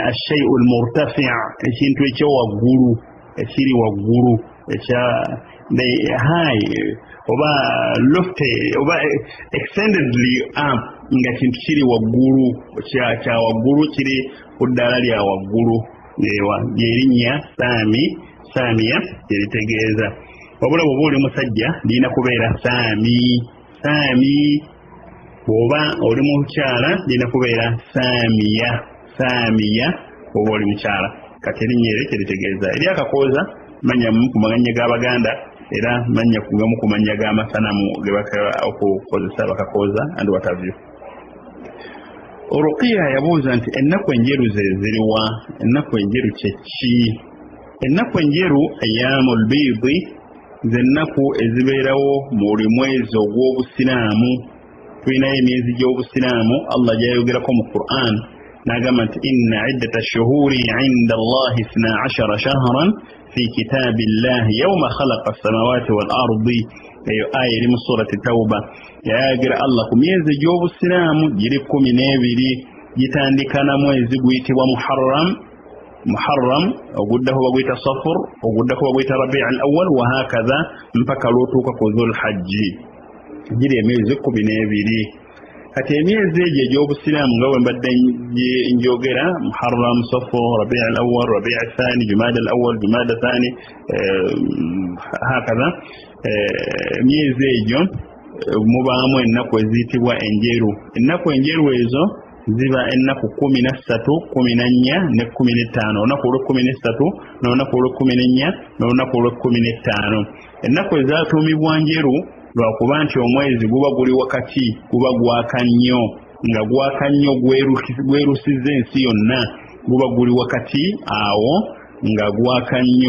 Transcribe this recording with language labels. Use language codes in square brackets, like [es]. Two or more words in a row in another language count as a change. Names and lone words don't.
[ar] الشيء المرتفع' [lg] ekintu ekyowaggulu ekiri waggulu ekya high oba lofty oba [en] extendedly up [lg] nga kintu kiri waggulu kya waggulu kiri ku ddaala lya waggulu lyerinnya Samiya lyeritegeeza wabula bw'oba oli musajja lirina kubeera Sami bw'oba oli mukyala lirina kubeera Samiya bw'oba oli mukyala kati erinnya eryo kyeritegeeza eryakakooza manya mu kumanya g'Abaganda era manya kugamu kumanya g'amasanamu ge bakola okukozesa bakakooza [en] and what have you. [lg] Ruqiya yabuuza nti ennaku enjeru ze ziriwa? Ennaku enjeru kye ki? Ennaku enjeru [ar] أيام البيض [lg] z'ennaku ezibeerawo mu buli mwezi ogw'obusiraamu. Tulinayo emyezi gy'obusiraamu Allah gy'ayogerako mu Qur'an n'agamba nti [ar] إن عدة الشهور عند الله 12 شهرا في كتاب الله يوم خلق السماوات والأرض. [lg] Eyo aya eri mu surati Tawba yayagira Allah ku myezi gy'obusiraamu giri 12 gitandika na mwezi guyitibwa Muharram oguddako baguyita Safar oguddako baguyita Rabi' al-awwal [ar] وهكذا [lg] mpaka lwotuuka ku Dhul Hajji giri emyezi 12. Kati emyezi egyo egy'obusiraamu nga bwe mbadde njogera Muharram, Safar, Rabi' al-awwal, Rabi' al-thani, Jumada al-awwal, Jumada al-thani hakaza emyezi egyo mubaamu ennaku eziyitibwa enjeru. Ennaku enjeru ezo ziba ennaku 13, 14 ne 15. Olunaku olw'e13 n'olunaku olw'e14 n'olunaku olw'e15. Ennaku ezaatuumibwa njeru lwakuba nti omwezi guba guli wakati, guba gwaka nnyo, nga gwaka nnyo gwerusizza ensi yonna, guba guli wakati awo nga gwaka nnyo.